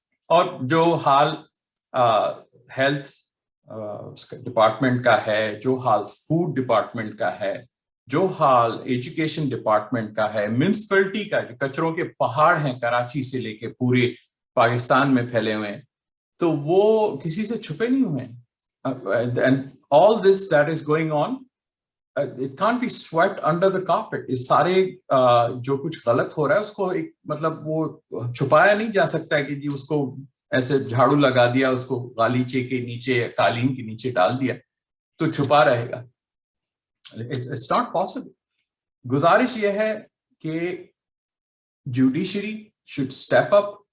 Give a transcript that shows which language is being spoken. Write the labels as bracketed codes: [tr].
[ur] اور جو حال ہیلتھ ڈپارٹمنٹ کا ہے, جو حال فوڈ ڈپارٹمنٹ کا ہے, جو حال ایجوکیشن ڈپارٹمنٹ کا ہے, میونسپلٹی کا, جو کچروں کے پہاڑ ہیں کراچی سے لے کے پورے پاکستان میں پھیلے ہوئے ہیں, تو وہ کسی سے چھپے نہیں ہوئے ہیں. [en] And all this that is going on, it can't be swept under the carpet. [ur] اس سارے جو کچھ غلط ہو رہا ہے اس کو ایک مطلب وہ چھپایا نہیں جا سکتا ہے کہ جی اس کو ایسے جھاڑو لگا دیا, اس کو غالیچے کے نیچے, قالین کے نیچے ڈال دیا تو چھپا رہے گا. [en] It's not possible. [ur] گزارش یہ ہے کہ جوڈیشری [en] should step up.